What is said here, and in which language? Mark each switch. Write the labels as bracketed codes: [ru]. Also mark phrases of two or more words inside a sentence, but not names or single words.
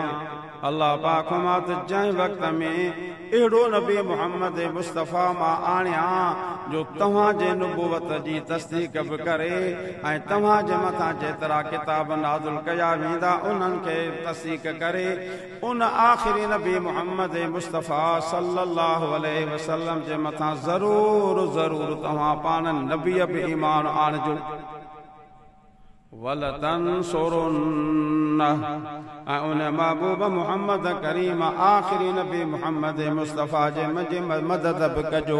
[sd] अल्लाह पाक मां त जंहिं वक़्त में अहिड़ो नबी मुहम्मद मुस्तफ़ा मां आणिया जो तव्हांजे नुबुवत जी तस्दीक बि करे ऐं तव्हांजे मथां जेतिरा किताब नाज़िल कया वेंदा उन्हनि खे तस्दीक करे, उन आख़िरी नबी मुहम्मद मुस्तफ़ा [ar] صلى الله عليه وسلم [sd] जे मथां ज़रूर ज़रूर तव्हां पाण नबीअ बि ईमान आणिजो। वलतंसुरुन्नह, ऐं उन महबूब मुहम्मद करीम आख़िरी नबी मुहम्मद मुस्तफ़ा जे मदद बि कजो।